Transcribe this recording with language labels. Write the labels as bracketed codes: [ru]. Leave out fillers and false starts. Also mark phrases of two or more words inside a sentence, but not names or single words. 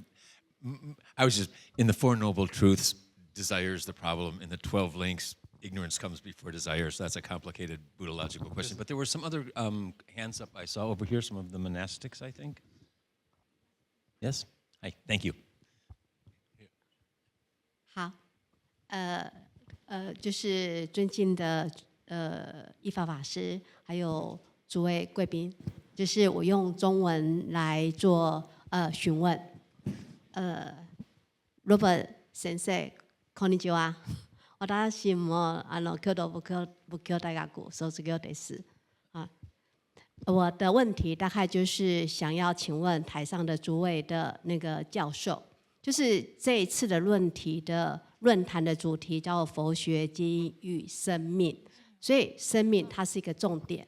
[en] I was just, in the Four Noble Truths, desire is the problem. In the 12 Links, ignorance comes before desire, so that's a complicated Buddhological question. But there were some other hands up I saw over here, some of the monastics, I think. Yes? Hi, thank you. [zh] 好，就是尊敬的依法法师，还有诸位贵宾，就是我用中文来做询问。Robert 先生，こんにちは。 [ja] 私も京都仏教大学卒業です。 [zh] 我的问题大概就是想要请问台上的诸位的那个教授， 就是这一次的论坛的主题叫佛学基因与生命，所以生命它是一个重点。